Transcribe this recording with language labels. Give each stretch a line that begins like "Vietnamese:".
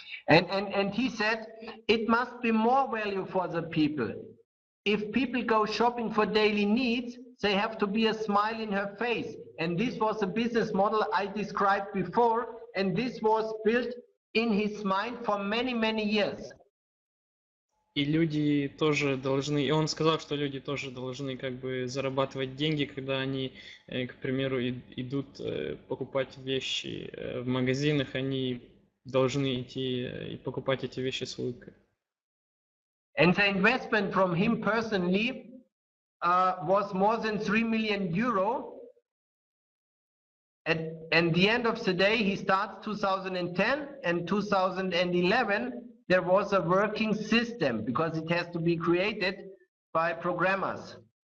English: And he said it must be more value for the people. If people go shopping for daily needs, they have to be a smile in her face. And this was a business model I described before, and this was built in his mind for many, many years.
Russian: И люди тоже должны, и он сказал, что люди тоже должны как бы зарабатывать деньги, когда они, к примеру, идут покупать вещи в магазинах, они должны идти и покупать эти вещи с улыбкой.
English: And the investment from him personally was more than 3 million euro. At the end of the day, he starts 2010 and 2011. There was a working system because it has to be created by programmers.